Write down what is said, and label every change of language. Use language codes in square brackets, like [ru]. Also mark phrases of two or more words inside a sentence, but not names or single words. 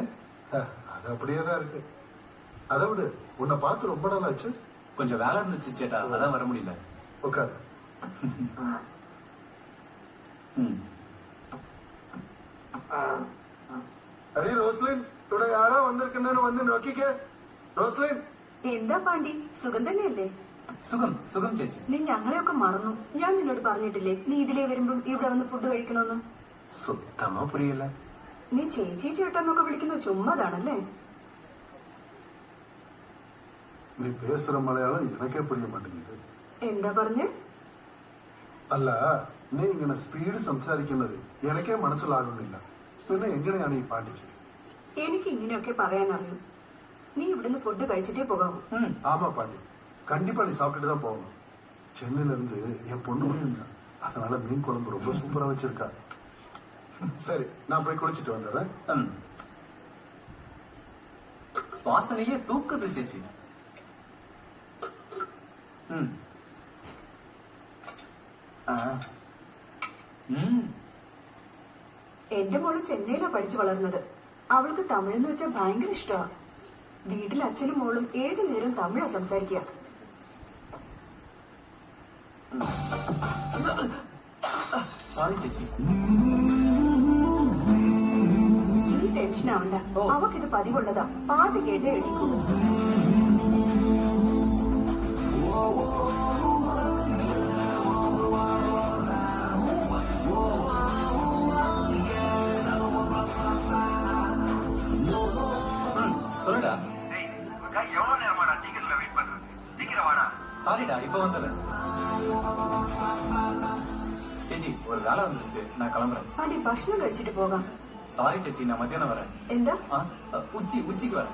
[ta] அது அப்படியே தான் இருக்கு. அதை விட உன்னை பார்த்து ரொம்ப நாள் ஆச்சு. கொஞ்சம் வேலை இருந்துச்சு சேட்டா, அதான் வர முடியல. உட்காரு. அடி ரோஸ்லின், [ml] ഇവിടെ ആരാ വന്നിരിക്കുന്നതെന്ന് വന്ന് നോക്കിക്കേ. റോസ്ലിൻ, എന്താ പാണ്ടി, സുഖം തന്നെയല്ലേ? സുഖം സുഖം ചേച്ചി. നീ ഞങ്ങളെയൊക്കെ മറന്നു. ഞാൻ നിന്നോട് പറഞ്ഞിട്ടില്ലേ നീ ഇതിലേ വരുമ്പം ഇവിടെ വന്ന് ഫുഡ് കഴിക്കണമെന്ന്? [ta] சுத்தமா புரியில்ல. [ml] നീ ചേച്ചി ചേട്ടന്നൊക്കെ വിളിക്കുന്നത് ചുമ്മാതാണല്ലേ? [ta] நீ பேசுற மலையாளம் எனக்கே புரிய மாட்டேங்குது. [ml] എന്താ പറഞ്ഞ്? അല്ല, നീ ഇങ്ങനെ സ്പീഡ് സംസാരിക്കുന്നത് എനിക്കേ മനസ്സിലാകുന്നില്ല. പിന്നെ എങ്ങനെയാണ് ഈ പാണ്ടിക്ക്? എനിക്ക് ഇങ്ങനെയൊക്കെ പറയാനറിയും. നീ ഇവിടുന്ന് ഫുഡ് കഴിച്ചിട്ടേ പോകാമോ? [ta] ஆமா பாண்டி, கண்டிப்பா நீ சாப்பிட்டுட்டு தான் போகணும். சென்னையில இருந்து என் பொண்ணு வந்துங்க. அதனால மீன் குழம்பு ரொம்ப சூப்பரா வச்சிருக்கா. சரி, நான் போய் குளிச்சுட்டு வந்துடுறேன். வாசனையே தூக்குது சேச்சி. [ml] എന്റെ മോള് ചെന്നൈയിലാ പഠിച്ചു വളർന്നത്. അവൾക്ക് തമിഴെന്ന് വെച്ചാൽ ഭയങ്കര ഇഷ്ടമാ. വീട്ടിൽ അച്ഛനും മോളും ഏതു നേരം തമിഴാ സംസാരിക്കുക. സോറി ചേച്ചി. നീ ടെൻഷൻ ആവണ്ട, അവക്കിത് പതിവുള്ളതാ. പാട്ട് കേട്ടേ എഴുതിക്കൂ. [ta] சொல்லுடா. எவ்வளவு நேரமாடா டிக்கெட்ல வெயிட் பண்றது? சீக்கிரம் வாடா. சாரிடா, இப்ப வந்தது. ചേച്ചി, ஒரு வேலை வந்துருச்சு, நான் கிளம்புறேன். [ml] പാണ്ടി, ഭക്ഷണം കഴിച്ചിട്ട് പോകാം. [ta] சாரி ചേച്ചി, நான் மத்தியானம் வரேன். [ml] എന്താ? ഉച്ചയ്ക്ക് വരാം.